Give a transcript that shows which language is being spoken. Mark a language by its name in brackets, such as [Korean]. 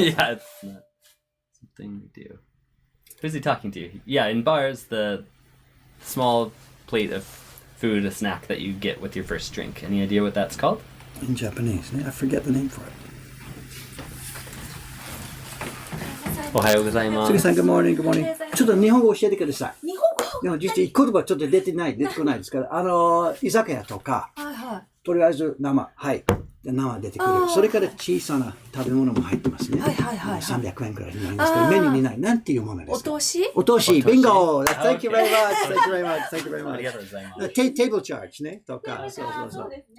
[English] Yeah, it's not something we do. Who's he talking to? Yeah, in bars, the small plate of food, a snack that you get with your first drink. Any idea what that's called? In Japanese. I forget the name for it. [Japanese] Ohayou gozaimasu. 杉さん、 [English] good morning, good morning. [Japanese] ちょっと日本語教えてください。日本語実際言葉ちょっと出てこないですから、居酒屋とか、とりあえず生、生出てくる。それから小さな食べ物も入ってますね。300円くらいになりますけど、メニューにない。なんていうものですか？お通し、ビンゴ [English] Thank you very much, thank you very much, thank you very much. [Japanese] ありがとうございます。 Table charge ね、とか、そう。